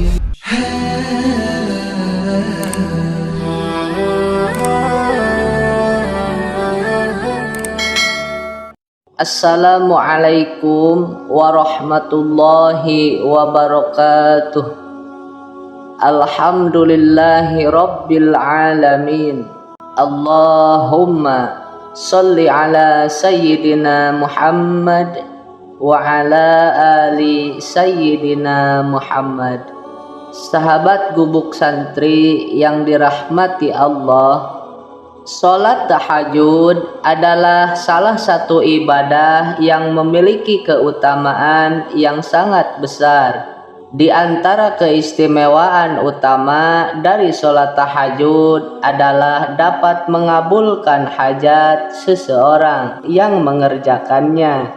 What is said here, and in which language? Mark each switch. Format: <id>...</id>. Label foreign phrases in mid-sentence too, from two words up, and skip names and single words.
<ar>السلام عليكم ورحمة الله وبركاته. الحمد لله رب العالمين. اللهم صل على سيدنا محمد وعلى آل سيدنا محمد.</ar> <id>Sahabat gubuk santri yang dirahmati Allah, sholat tahajud adalah salah satu ibadah yang memiliki keutamaan yang sangat besar. Di antara keistimewaan utama dari sholat tahajud adalah dapat mengabulkan hajat seseorang yang mengerjakannya.</id>